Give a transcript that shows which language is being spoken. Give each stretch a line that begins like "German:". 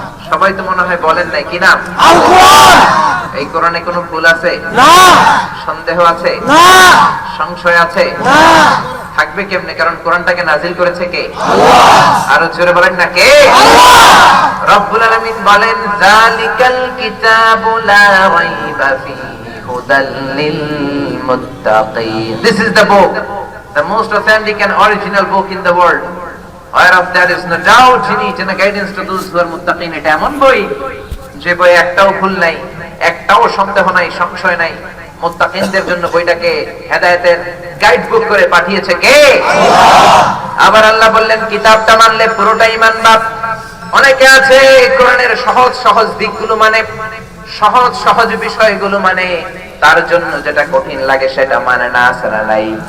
Bangla: সবাই তো মনে হয় বলেন নাই, কি নাম? এই কোরআনে কোনো ভুল আছে? সন্দেহ আছে? সংশয় আছে? থাকবে কেমনে? কারণ কোরআনটাকে নাজিল করেছে কে? আরো জোরে বলেন না, কে? রব্বুল আলামিন বলেন
Arabic: যালিকাল কিতাবু লা রাইবা ফীহি হুদাল লিল মুত্তাকিন।
English: This is the book, the most authentic and original book in the world, whereof there is no doubt in it and a guidance to those who are muttaqin.
Bangla: এটা এমন বই যে বই একটাও ভুল নাই, একটাও সন্দেহ নাই, সংশয় নাই। মুত্তাকিনদের জন্য বইটাকে হেদায়েতের গাইড বুক করে পাঠিয়েছে কে? আবার আল্লাহ বললেন কিতাবটা মানলে পুরোটাই মানবা। অনেকে আছে কোরআনের সহজ সহজ দিকগুলো মানে, সহজ সহজ বিষয়গুলো মানে, তার জন্য যেটা কঠিন লাগে সেটা মানে না, আসরা নাই।